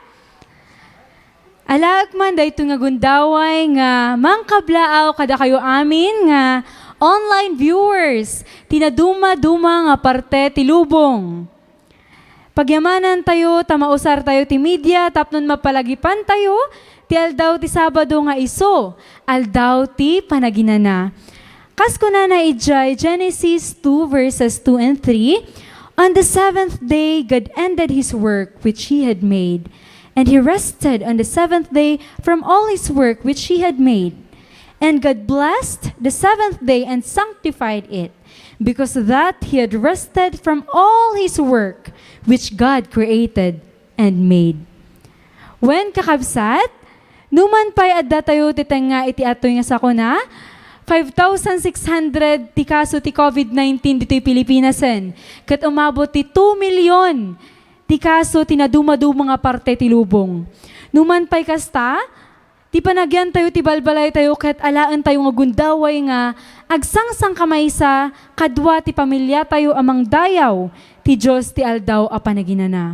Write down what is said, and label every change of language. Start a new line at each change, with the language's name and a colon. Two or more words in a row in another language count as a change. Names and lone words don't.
Iloko: Alag man dayto nga gundaway nga mangkablaaw kada kayo amin nga
English: online viewers,
Iloko: tinaduma-duma nga parte ti lubong. Pagyamanan tayo, tamausar tayo ti media, tapnon mapalagipan tayo, ti aldaw ti Sabado nga iso, aldaw ti panaginana. Kasko na ijay
English: Genesis 2 verses 2 and 3, on the seventh day God ended His work which He had made, and He rested on the seventh day from all His work which He had made. And God blessed the seventh day and sanctified it, because that He had rested from all His work which God created and made.
Iloko: When kakabsat, numan pa'y adda tayo titenga iti atoy nga sakuna, 5,600 ti kaso ti COVID-19 dito'y Pilipinasen. Kat umabot ti 2 milyon ti kaso tinaduma-duma nga parte ti lubong. Numan pa'y kasta, ti panagyan tayo, ti balbalay tayo, kat alaan tayo nga gundaway nga, agsangsang kamaysa, kadwa ti pamilya tayo amang dayaw, ti Diyos ti aldaw a panaginana.